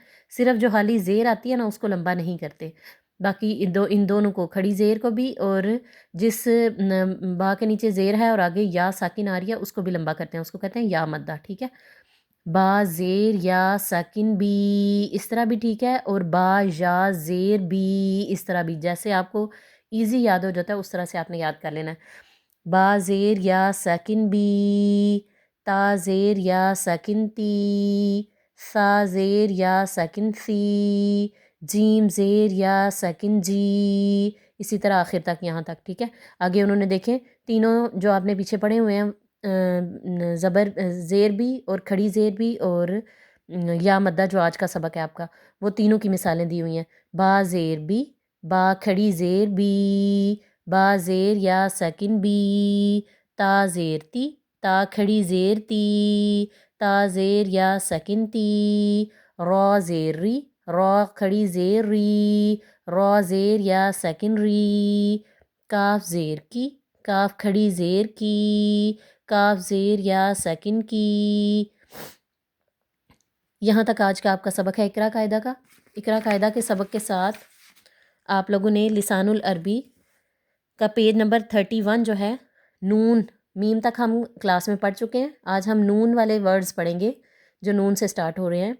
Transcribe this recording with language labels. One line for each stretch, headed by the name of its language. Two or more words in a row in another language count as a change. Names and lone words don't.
Urdu: صرف جو خالی زیر آتی ہے نا اس کو لمبا نہیں کرتے، باقی ان دونوں کو، کھڑی زیر کو بھی اور جس با کے نیچے زیر ہے اور آگے یا ساکن آ رہی ہے اس کو بھی لمبا کرتے ہیں، اس کو کہتے ہیں یا مدہ، ٹھیک ہے؟ با زیر یا ساکن بی اس طرح بھی ٹھیک ہے، اور با یا زیر بی اس طرح بھی، جیسے آپ کو ایزی یاد ہو جاتا ہے اس طرح سے آپ نے یاد کر لینا ہے۔ با زیر یا ساکن بی، تا زیر یا ساکن تی، سا زیر یا ساکن سی، جیم زیر یا ساکن جی، اسی طرح آخر تک، یہاں تک، ٹھیک ہے؟ آگے انہوں نے دیکھیں تینوں جو آپ نے پیچھے پڑھے ہوئے ہیں، زبر زیر بھی اور کھڑی زیر بھی اور یا مدہ جو آج کا سبق ہے آپ کا، وہ تینوں کی مثالیں دی ہوئی ہیں۔ با زیر بی، با کھڑی زیر بی، با زیر یا ساکن بی، تا زیر تی، تا کھڑی زیر تی، تا زیر یا ساکن تی، را زیر ری، را کھڑی زیر ری، را زیر یا ساکن ری، کاف زیر کی، کاف کھڑی زیر کی، کاف زیر یا ساکن کی۔ یہاں تک آج کا آپ کا سبق ہے اقرا قاعدہ کا۔ اقرا قاعدہ کے سبق کے ساتھ آپ لوگوں نے لسان العربی کا پیج نمبر 31 جو ہے، نون میم تک ہم کلاس میں پڑھ چکے ہیں، آج ہم نون والے ورڈز پڑھیں گے جو نون سے سٹارٹ ہو رہے ہیں۔